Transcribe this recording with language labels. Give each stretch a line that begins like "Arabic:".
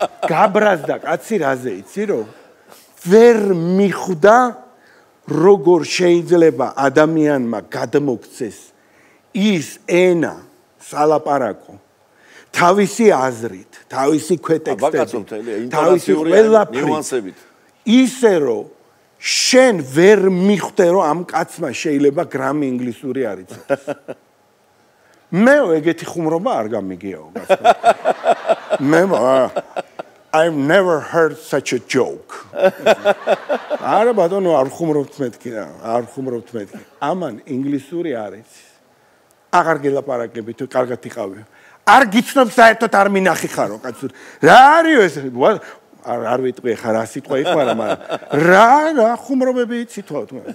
Georgian: გაბრაზდა კაცი რაზე იცი რომ ვერ მიხვდა როგორ შეიძლება ადამიანმა გადმოქცეს ის ენა სალაპარაკო თავისი აზრით, თავისი ქვეტექსტებით, თავისი ნიუანსებით. ისე რომ შენ ვერ მიხვდე რომ ამ კაცმა შეიძლება გრამი ინგლისური არ იცოდეს. მე ეგეთი ხუმრობა არ გამიგიაო. მე
English: I've never heard such a joke.
Georgian: არა ბატონო, არ ხუმრობთ მეთქი რა, არ ხუმრობთ მეთქი. ამან ინგლისური არის. აღარ გელაპარაკები თუ კარგად იყავი. არ გიცნობ საერთოდ არ მინახი ხარო კაცო. რა არის ეს? არ ვიტყვი ხარ რა სიტყვა იყარა, მაგრამ რა ხუმრობები იცი თქო.